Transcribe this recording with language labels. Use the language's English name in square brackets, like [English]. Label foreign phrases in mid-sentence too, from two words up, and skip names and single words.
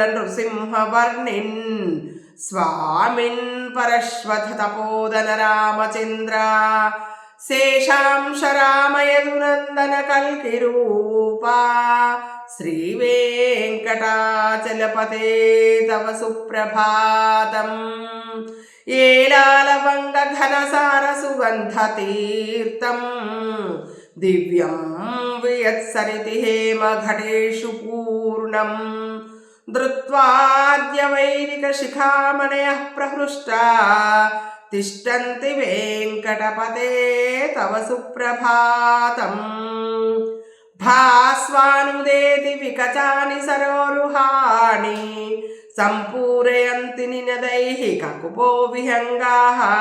[Sanskrit] నృసింహవర్ణిన్ స్వామిన్ పరశ్వథ తపోదన రామచంద్ర శేషాంశ రామయదునందన కల్కి రూపా శ్రీ వెంకటాచలపతే తవ సుప్రభాతం ఏలాలవంగ ఘనసార సుగంధ తీర్థం దివ్యం వియత్సరితి హేమ ఘటేషు పూర్ణం धृत्वाद्यवैदिकशिखामणयः प्रहृष्टा तिष्ठन्ति वेङ्कटपते तव सुप्रभातम् भास्वानुदेति विकचानि सरोरुहाणि सम्पूरयन्ति निनदैः ककुपो विहङ्गाः